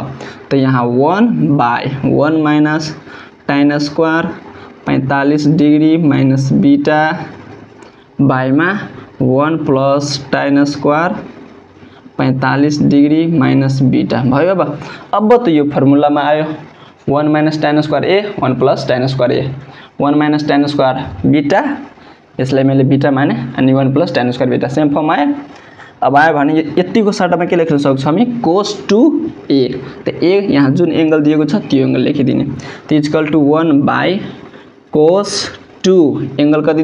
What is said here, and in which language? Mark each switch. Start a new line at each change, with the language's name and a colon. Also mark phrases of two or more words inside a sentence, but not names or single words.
Nepali: त यहाँ
English: 1 - tan square 45 degree minus beta
Nepali: बाइमा
English: 1 + tan square 45 degree minus beta
Nepali: भयो। अब त यो फर्मुलामा आयो
English: 1 - tan square a 1 + tan square a, 1 - tan square beta,
Nepali: यसलाई मैले बीटा माने अनि
English: 1 + tan square beta same form
Nepali: आयो। अब आयो भने यतिको सट्टामा के लेख्न सक्छौं हामी cos 2a। त a यहाँ जुन एंगल दिएको छ त्यो एंगल लेखिदिने, त = 1 /
English: cos 2 angle
Nepali: कति